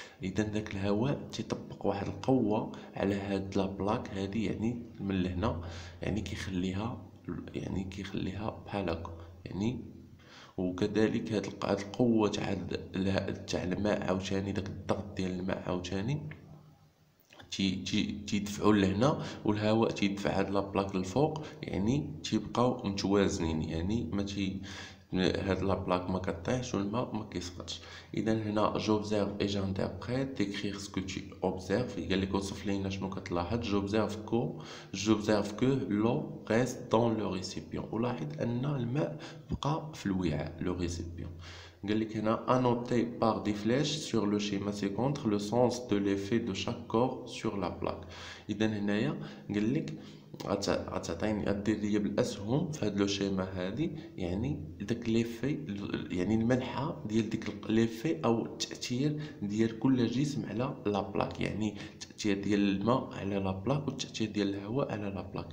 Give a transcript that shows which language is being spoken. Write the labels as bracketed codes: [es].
[ar] اذا داك الهواء تيطبق واحد القوه على هاد لا بلاك هادي، يعني من لهنا، يعني كيخليها بحال هكا، يعني وكذلك هاد القوه تاع الماء عاوتاني، داك الضغط ديال الماء عاوتاني تيدفعوا لهنا والهواء تيدفع هاد لابلاك للفوق، يعني تيبقاو متوازنين، يعني ما تي هاد لابلاك ما كطيحش والماء ما كيسقطش. اذا هنا [fr] j'observe et j'interprète d'écrire ce que tu observes. [ar] قال لك وصف لينا شنو كتلاحظ. [fr] j'observe que l'eau reste dans le récipient. [ar] ولاحظ ان الماء بقى في الوعاء لو récipient. قال لك هنا [fr] annoté par des flèches sur le schéma ci-contre le sens de l'effet de chaque corps sur la plaque. [ar] اذا هنايا قال لك غتعطيني غدير ليا بالاسهم في هاد لو شيما هادي، يعني داك ليفي، يعني المنحى ديال ديك ليفي او التاثير ديال كل جسم على لا بلاك، يعني التاثير ديال الماء على لا بلاك والتاثير ديال الهواء على لا بلاك.